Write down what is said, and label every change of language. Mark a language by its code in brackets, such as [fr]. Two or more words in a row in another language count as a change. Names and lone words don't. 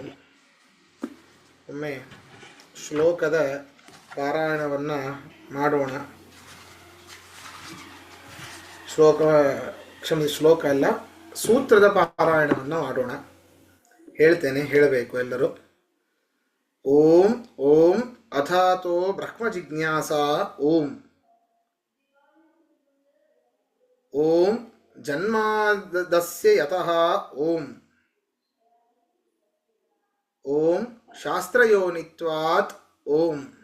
[kn] ಒಮ್ಮೆ ಶ್ಲೋಕದ ಪಾರಾಯಣವನ್ನು ಮಾಡೋಣ. ಶ್ಲೋಕ ಅಲ್ಲ, ಸೂತ್ರದ ಪಾರಾಯಣವನ್ನು ಮಾಡೋಣ. ಹೇಳ್ತೇನೆ, ಹೇಳಬೇಕು ಎಲ್ಲರೂ. [sa] ಓಂ ಓಂ ಅಥಾತೋ ಬ್ರಹ್ಮ ಜಿಜ್ಞಾಸಾ ಓಂ. ಓಂ ಜನ್ಮಾದಸ್ಯ ಯತಃ ಓಂ. ಓಂ ಶಾಸ್ತ್ರಯೋನಿತ್ವಾತ್ ಓಂ.